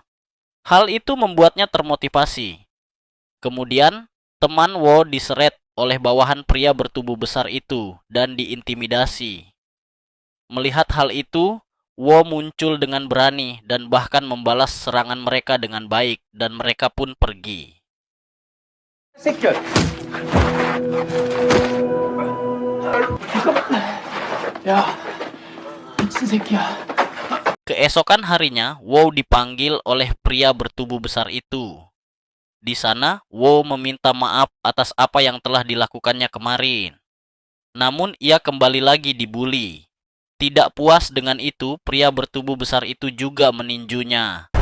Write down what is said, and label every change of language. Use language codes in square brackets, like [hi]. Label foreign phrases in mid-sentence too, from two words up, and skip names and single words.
[id] Hal itu membuatnya termotivasi. Kemudian, teman Wo diseret oleh bawahan pria bertubuh besar itu dan diintimidasi. Melihat hal itu, Wo muncul dengan berani dan bahkan membalas serangan mereka dengan baik, dan mereka pun pergi. [ko] 야, 미친 새끼야. [id] Keesokan harinya, Wo dipanggil oleh pria bertubuh besar itu. Di sana, Wo meminta maaf atas apa yang telah dilakukannya kemarin. Namun, ia kembali lagi dibully. Tidak puas dengan itu, pria bertubuh besar itu juga meninjunya.